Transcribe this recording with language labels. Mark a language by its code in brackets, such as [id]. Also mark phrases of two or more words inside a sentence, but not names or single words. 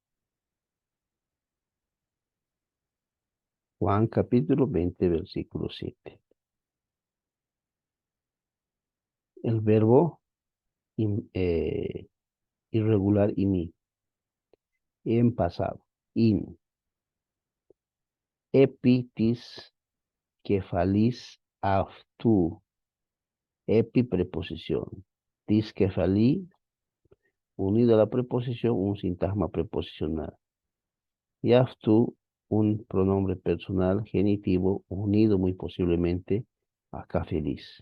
[es] Juan capítulo 20, versículo 7. El verbo irregular imi, en pasado. In, [el] ἐπὶ τῆς κεφαλῆς αὐτοῦ, [es] epi preposición. [el] τῆς κεφαλῆς, [es] unido a la preposición, un sintagma preposicional. Y aftu, un pronombre personal genitivo unido muy posiblemente a feliz.